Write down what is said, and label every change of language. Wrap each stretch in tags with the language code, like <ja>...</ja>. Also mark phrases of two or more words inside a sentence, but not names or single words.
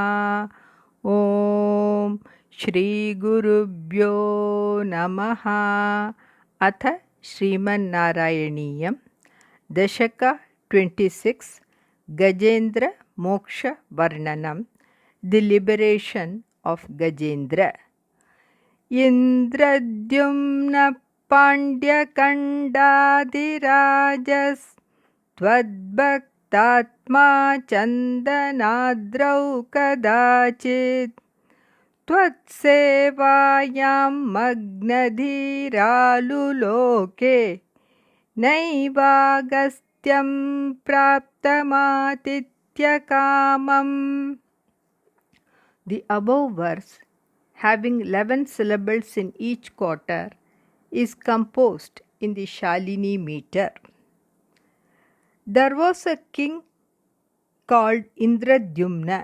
<sa>ॐ श्रीगुरुभ्यो नमः। अथ श्रीमन् नारायणीयं दशक 26 गजेन्द्र मोक्ष वर्णनम्</sa> <en>The liberation of Gajendra.</en> <sa>इन्द्रद्युम्नः पाण्ड्यखण्डाधिराजस् त्वद्भक्तात्मा चन्दनाद्रौ कदाचित् त्वत्सेवायां मग्नधीरालुलोके नैवागस्त्यं प्राप्तमातिथ्यकामम्.</sa> <en>The above verse, having 11 syllables in each quarter, is composed in the Shalini meter. There was a king called Indradyumna.</en>